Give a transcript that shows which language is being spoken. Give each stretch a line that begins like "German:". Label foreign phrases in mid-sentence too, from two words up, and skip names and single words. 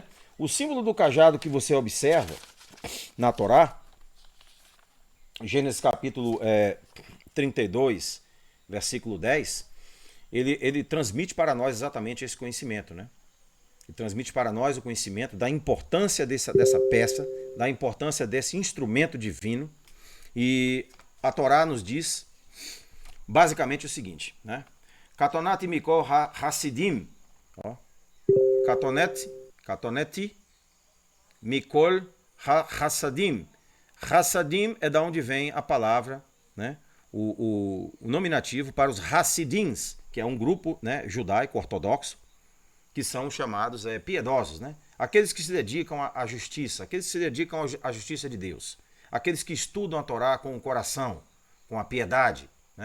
Portuguese: O símbolo do cajado que você observa na Torá, Gênesis capítulo 32, versículo 10, ele transmite para nós exatamente esse conhecimento, né? Ele transmite para nós o conhecimento da importância dessa peça, da importância desse instrumento divino. E a Torá nos diz basicamente o seguinte, né?
Hebrew: קטנתי מכל החסדים, קטנתי מכל החסדים.
Portuguese: Hasadim é da onde vem a palavra, né? O nominativo para os Hassidins, que é um grupo, né, judaico ortodoxo, que são chamados piedosos, né? Aqueles que se dedicam à justiça, aqueles que se dedicam à justiça de Deus, aqueles que estudam a Torá com o coração, com a piedade, né?